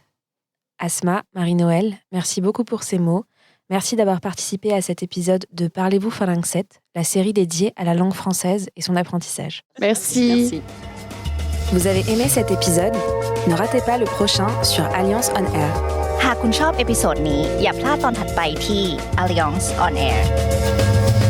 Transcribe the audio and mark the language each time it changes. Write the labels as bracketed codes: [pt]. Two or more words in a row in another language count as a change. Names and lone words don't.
[fr] Asma, Marie-Noëlle, merci beaucoup pour ces mots. Merci d'avoir participé à cet épisode de Parlez-vous Français, la série dédiée à la langue française et son apprentissage. Merci. Vous avez aimé cet épisode? Ne ratez pas le prochain sur Alliance on Air. [th] หากคุณชอบเอพิโซดนี้อย่าพลาดตอนถัดไปที่ Alliance on Air